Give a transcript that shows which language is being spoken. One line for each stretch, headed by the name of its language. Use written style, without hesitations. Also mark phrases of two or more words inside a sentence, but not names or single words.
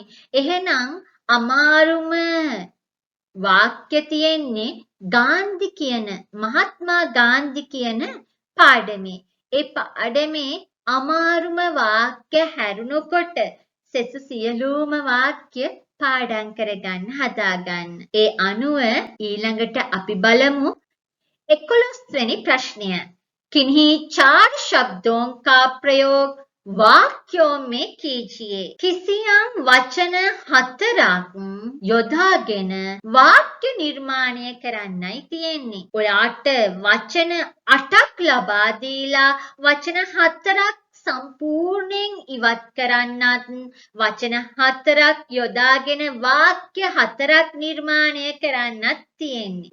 Sinhala: එහෙනම් අමාරුම වාක්‍ය තියෙන්නේ ගාන්ධි කියන මහත්මා ගාන්ධි කියන පාඩමේ. ඒ පාඩමේ අමාරුම වාක්‍ය හැරුණකොට සෙසු සියලුම වාක්‍ය පාඩම් කරගන්න හදාගන්න. ඒ අනුව ඊළඟට අපි බලමු 11 වෙනි
Hindi: प्रश्न किन्हीं 4 शब्दों का प्रयोग वाक्यों में कीजिए.
Sinhala: किसियම් වචන 4ක් යොදාගෙන වාක්‍ය නිර්මාණය කරන්නයි තියෙන්නේ. ඔයාට වචන 8ක් ලබා දීලා වචන 4ක් සම්පූර්ණයෙන් ඉවත් කරන්නත් වචන 4ක් යොදාගෙන වාක්‍ය 4ක් නිර්මාණය කරන්නත් තියෙන්නේ.